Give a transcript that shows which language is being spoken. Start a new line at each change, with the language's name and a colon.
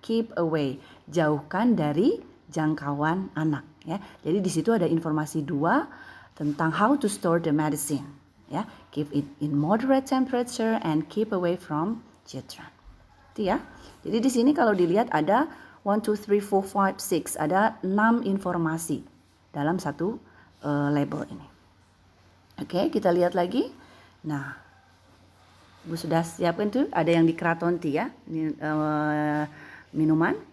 English: Keep away,
Indonesian: jauhkan dari jangkauan anak ya. Jadi di situ ada informasi dua tentang
English: how to store the medicine
Indonesian: ya.
English: Keep it in moderate temperature and keep away from children.
Indonesian: Itu ya. Jadi di sini kalau dilihat ada 1, 2, 3, 4, 5, 6. Ada 6 informasi dalam satu label ini. Oke, kita lihat lagi. Nah, Bu sudah siapkan tuh. Ada yang di Kratonti ya. Ini, minuman.